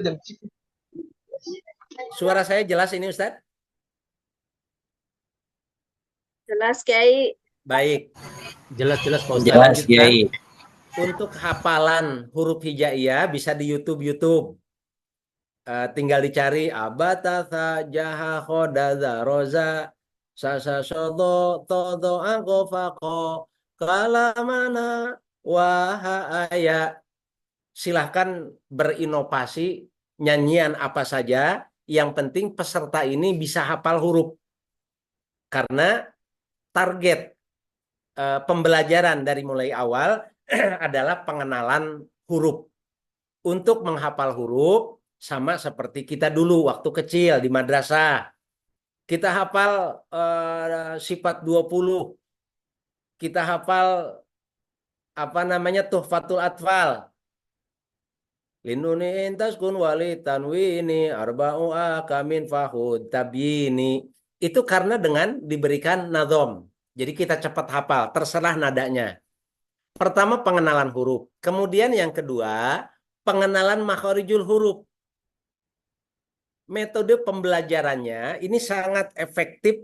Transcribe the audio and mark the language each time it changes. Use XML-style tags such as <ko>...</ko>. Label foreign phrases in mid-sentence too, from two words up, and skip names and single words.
<id>Suara saya jelas ini, Ustadz? Jelas, Kiai. Baik. Jelas-jelas Pak Ustadz. Jelas, Kiai. Untuk hafalan huruf hijaiyah bisa di YouTube. Tinggal dicari abatasa, jaha, khodaza, roza, sasa, sodo, todo, angko, fako, kalamana, wahaya. Silahkan berinovasi nyanyian apa saja. Yang penting peserta ini bisa hafal huruf. Karena target pembelajaran dari mulai awal adalah pengenalan huruf. Untuk menghafal huruf sama seperti kita dulu waktu kecil di madrasah. Kita hafal sifat 20. Kita hafal Tuhfatul Atfal.</id> <ar>للنون إن تسكن وللتنوين أربع أحكام فخذ تبييني.</ar> <id>Itu karena dengan diberikan nazom. Jadi kita cepat hafal, terserah nadanya. Pertama pengenalan huruf. Kemudian yang kedua, pengenalan makhorijul huruf. Metode pembelajarannya ini sangat efektif.</id>